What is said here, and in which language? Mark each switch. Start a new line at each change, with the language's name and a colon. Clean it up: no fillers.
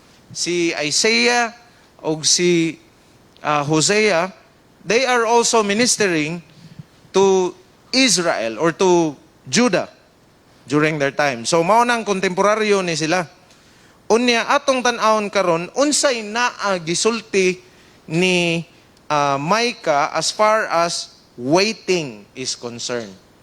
Cebuano: Si Isaiah o si Hosea,
English: they are also ministering to Israel or to Judah during their time.
Cebuano: So mao nang kontemporaryo ni sila. Unya, atong tan-awon karon, unsay naa gisulti ni Micah
English: as far as waiting is concerned.